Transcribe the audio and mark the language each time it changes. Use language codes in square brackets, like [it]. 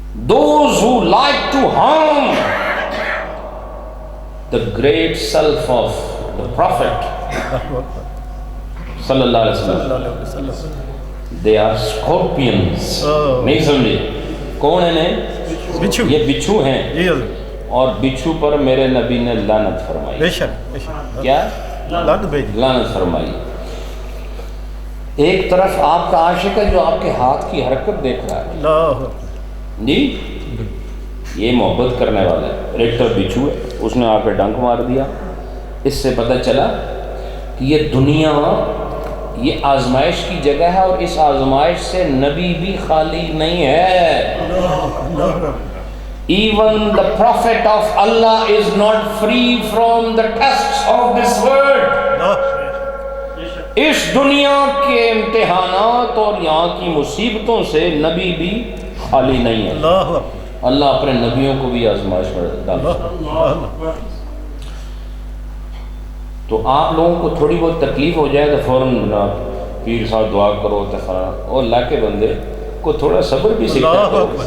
[en] Those who like to harm the great self of the Prophet sallallahu alaihi wasallam, they are scorpions. [ur] نہیں سمجھے کون ہیں؟ بچھو. یہ بچھو ہیں اور بچھو پر میرے نبی نے لعنت فرمائی. بے شک کیا لعنت فرمائی. ایک طرف آپ کا عاشق ہے جو آپ کے ہاتھ کی حرکت دیکھ رہا ہے جی، یہ محبت کرنے والا ہے. ریکٹر بچھو ہے، اس نے آ کے ڈنک مار دیا. اس سے پتہ چلا کہ یہ دنیا یہ آزمائش کی جگہ ہے اور اس آزمائش سے نبی بھی خالی نہیں ہے. [en] Even the prophet of Allah is not free from the tests of this world. [ur] اس دنیا کے امتحانات اور یہاں کی مصیبتوں سے نبی بھی خالی نہیں ہے. اللہ اپنے نبیوں کو بھی آزمائش میں ڈالتا ہے. تو آپ لوگوں کو تھوڑی بہت تکلیف ہو جائے تو فوراً پیر صاحب دعا کرو اور اللہ کے بندے کو تھوڑا صبر بھی سکھا کرو.